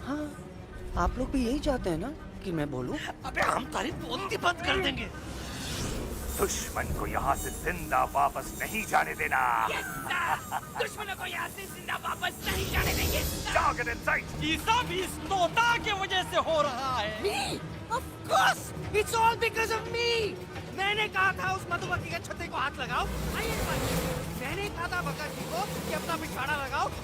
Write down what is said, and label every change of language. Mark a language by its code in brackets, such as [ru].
[hi] हाँ, आप लोग भी यही चाहते हैं ना कि मैं बोलूं? अबे हम तारीफ बोलती बंद कर देंगे। दुश्मन को यहाँ से जिंदा वापस नहीं जाने देना। दुश्मनों को यहाँ से जिंदा वापस नहीं जाने देंगे। [en] Target in sight. [hi] ये सब इस तोता के वजह से हो रहा है। [en] Me? Of course, it's all because of me. [hi] मैंने कहा था उस मधुमक्खी के छत्ते को हाथ लगाओ। आइए मैंने कहा था भगत जी को कि अपना पिछवाड़ा लगाओ।